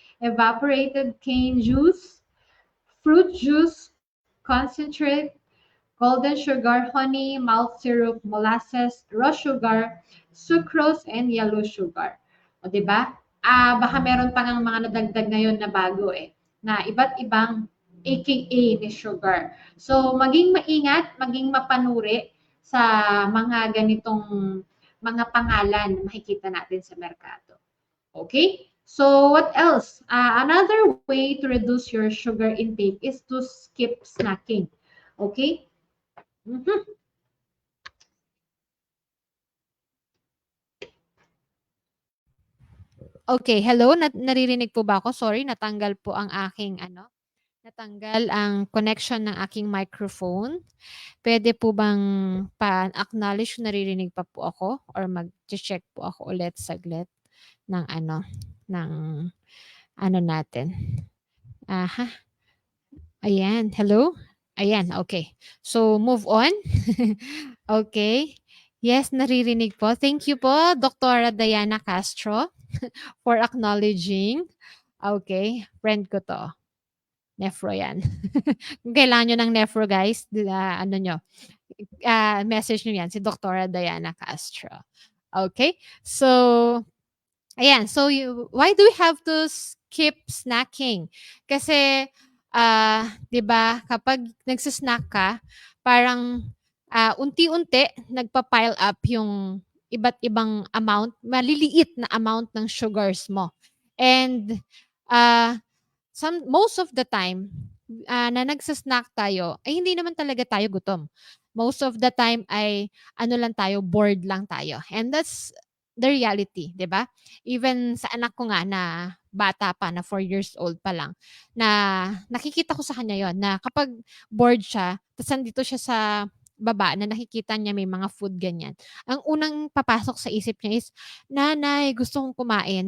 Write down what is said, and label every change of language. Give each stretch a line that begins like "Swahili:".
English: evaporated cane juice, fruit juice, concentrate, golden sugar, honey, malt syrup, molasses, raw sugar, sucrose, and yellow sugar.
Filipino: O, di ba? Baka meron pa ng mga nadagdag ngayon na bago na iba't ibang AKA ni sugar. So, maging maingat, maging mapanuri sa mga ganitong mga pangalan na makikita natin sa merkado.
English: Okay? So, what else? Another way to reduce your sugar intake is to skip snacking. Okay? Mhm.
Filipino: Okay, hello, naririnig po ba ako? Sorry, natanggal po ang aking natanggal ang connection ng aking microphone. Puwede po bang pa-acknowledge kung naririnig pa po ako or mag-che-check po ako ulit saglit ng ng natin. Aha, ayan, hello? Ayan, okay. So, move on. Okay. Yes, naririnig po. Thank you po, Dr.
English: Diana Castro, for acknowledging.
Filipino: Okay, friend ko 'to. Nephro 'yan. Kung kailangan niyo ng nephro guys, ano niyo, message niyo 'yan, si Dr. Diana Castro. Okay? So, ayan.
English: So, why do we have to skip snacking?
Filipino: Kasi, 'di ba, kapag nagsa-snack ka, parang, unti-unti nagpa-pile up yung iba't ibang amount, maliliit na amount ng sugars mo. And, ah
English: most of the time,
Filipino: na nagsa-snack tayo, ay hindi naman talaga tayo gutom.
English: Most of the time
Filipino: ay ano lang tayo, bored lang tayo.
English: And that's the reality, 'di ba?
Filipino: Even sa anak ko nga na bata pa, na 4 years old pa lang, na nakikita ko sa kanya 'yon, na kapag bored siya, tapos nandito siya sa baba na nakikita niya may mga food ganyan. Ang unang papasok sa isip niya is, "Nanay, gusto kong kumain.